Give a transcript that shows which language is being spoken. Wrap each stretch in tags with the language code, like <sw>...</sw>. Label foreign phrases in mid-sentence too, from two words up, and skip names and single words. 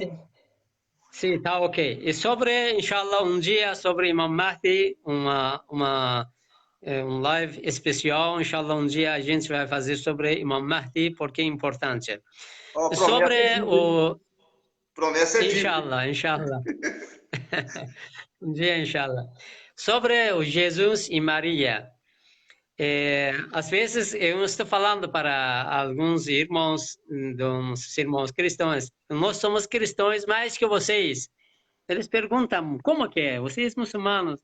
<pt>Sim, tá ok. E sobre, inshallah, um dia sobre Imam Mahdi, um live especial, inshallah, um dia a gente vai fazer sobre Imam Mahdi, porque é importante. Sobre o... Promessa é inshallah, inshallah. Um dia, inshallah. Sobre o Jesus e Maria. Às vezes eu estou falando para alguns irmãos, dos irmãos cristãos, nós somos cristãos mais que vocês. Eles perguntam, como que é? Vocês muçulmanos?</pt>